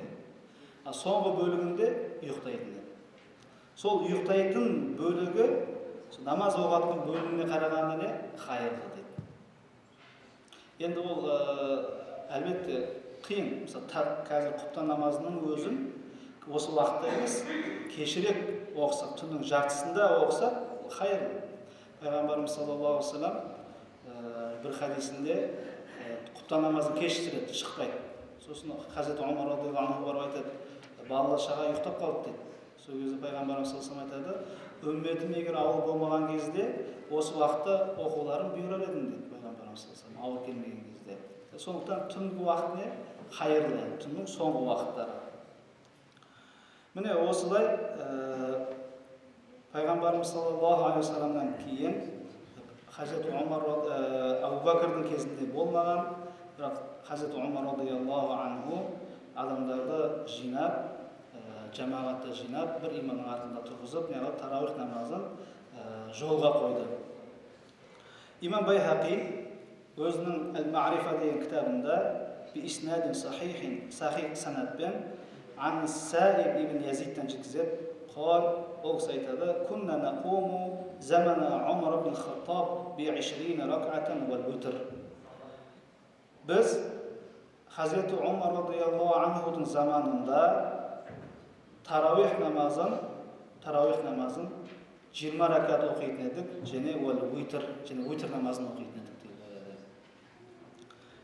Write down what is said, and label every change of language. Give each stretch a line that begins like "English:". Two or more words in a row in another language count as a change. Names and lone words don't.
Kazakh: Соңғы бөлігінде ұйықтайтын. Сол ұйықтайтын бөлігі намаз оқатын бөлігіне қарағанда не? Хайырлы дейді. Енді ол әлбетте қиын. Мысалы, қазір құптан намазының өзін осы уақытта емес, кешірек оқысақ, түннің жартысында оқысақ, хайырлы. Пайғамбарымыз
Arabic: صلى الله عليه وسلم
Kazakh: бір хадисінде құптан намазын кешіктіреді, шықпайды. Сосын Хазрет Умар
Arabic: رضي الله عنه
Kazakh: барып айтады: "Балалар шаға ұйықтап қалды" дейді. Сол кезде пайғамбарымыз
Arabic: صلى الله عليه وسلم
Kazakh: айтады: "Үмметім егер ауыр болмаған кезде, осы уақытта оқуларын бұйырар едім" дейді пайғамбарымыз
Arabic: صلى الله عليه وسلم,
Kazakh: ауыр келмеген кезде. Сондықтан түнгі уақыт не? Хайырлы, түннің соңғы уақыттары. Міне осылай пайғамбарымыз
Arabic: صلى الله عليه وسلم
Kazakh: кейін Хазрет Умар Абу Бәкірдің кезінде болмаған, бірақ Хазрет Умар
Arabic: رضي الله عنه
Kazakh: адамдарды жинап, жамағатты жинап, бір имамның артында тұрғызып, тарауих намазын жолға қойды. Имам Байхақи өзінің Әл-Ма'рифа деген кітабында
Arabic: بإسناد صحيح
Kazakh: sanatпен ан Саиб ибн Язидтен жеткізеді. Ол кісі айтады:
Arabic: "كنا نقوم زمان عمر بن الخطاب بعشرين ركعة والوتر."
Kazakh: Біз Хазреті Умар
Arabic: رضي الله عنه
Kazakh: заманында тарауих намазын 20 ракат оқитын едік, және витр намазын оқитын едік дейді.